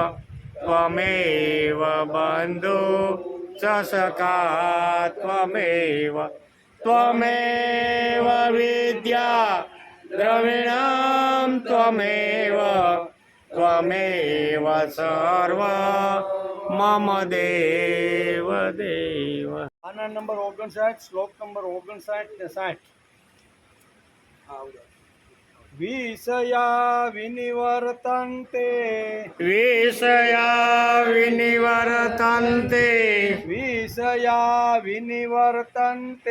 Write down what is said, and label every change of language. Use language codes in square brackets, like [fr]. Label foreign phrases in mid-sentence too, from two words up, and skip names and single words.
[sa] बन्धु च सखा त्वमेव विद्या द्रविणं त्वमेव सर्व मम देव देव. [gu] આના નંબર 59 શ્લોક નંબર 59 ને 60. [sa] વિષયા વિનિવર્તન્તે વિષયા વિનિવર્તન્તે વિષયા વિનિવર્તન્તે